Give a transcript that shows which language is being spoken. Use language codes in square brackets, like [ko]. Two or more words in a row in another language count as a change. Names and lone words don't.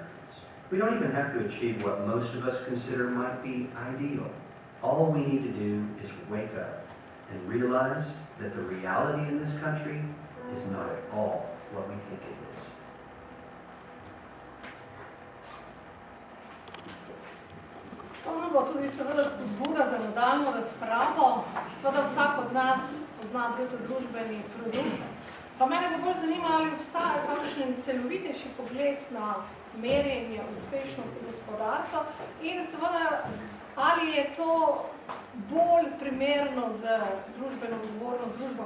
[en] We don't even have to achieve what most of us consider might be ideal. All we need to do is wake up and realize that the reality in this country is not at all what we think it is. [sl] To nam bo tudi seveda spodbuda za nadaljnjo razpravo. Seveda vsak od nas pozna bruto družbeni produkt. Pa mene bo bolj zanima, ali obstaja kakšen celovitejši pogled na merjenje uspešnosti gospodarstva in seveda, ali je to bolj primerno za družbeno odgovorno družbo.